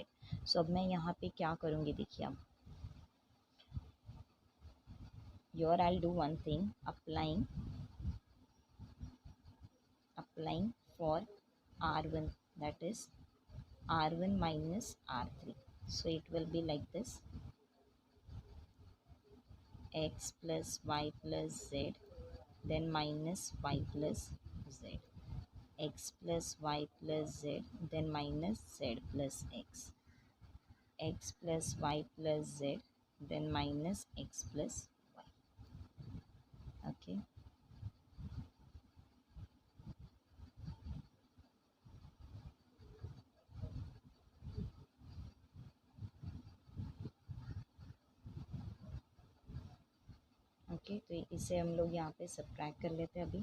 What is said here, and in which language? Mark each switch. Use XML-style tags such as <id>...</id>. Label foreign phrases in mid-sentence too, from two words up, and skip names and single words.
<hi>सो अब मैं यहाँ पे क्या करूँगी देखिए, अब</hi> <en>your I do one thing, applying for R1 that is r1 minus r3. So it will be like this: x plus y plus z, then minus y plus z, x plus y plus z, then minus z plus x plus y plus z, then minus x plus y. Okay.</en> <hi>ओके, तो इसे हम लोग यहाँ पे सब्ट्रैक्ट कर लेते हैं अभी।</hi>